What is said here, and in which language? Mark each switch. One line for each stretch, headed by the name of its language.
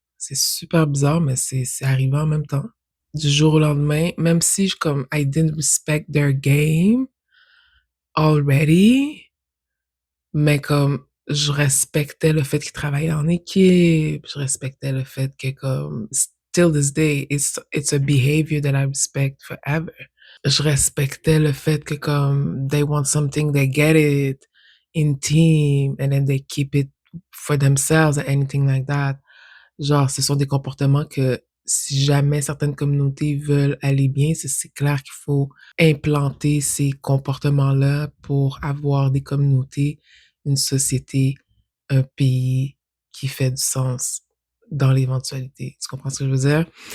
French: C'est super bizarre, mais c'est arrivé en même temps. Du jour au lendemain, même si je comme
English: I didn't respect their game already,
French: mais comme je respectais le fait qu'ils travaillaient en équipe, je respectais le fait que comme
English: still this day, it's a behavior that I respect forever.
French: Je respectais le fait que comme
English: they want something, they get it in team and then they keep it for themselves or anything like that.
French: Genre, ce sont des comportements que si jamais certaines communautés veulent aller bien, c'est clair qu'il faut implanter ces comportements-là pour avoir des communautés, une société, un pays qui fait du sens dans l'éventualité. Tu comprends ce que je veux dire?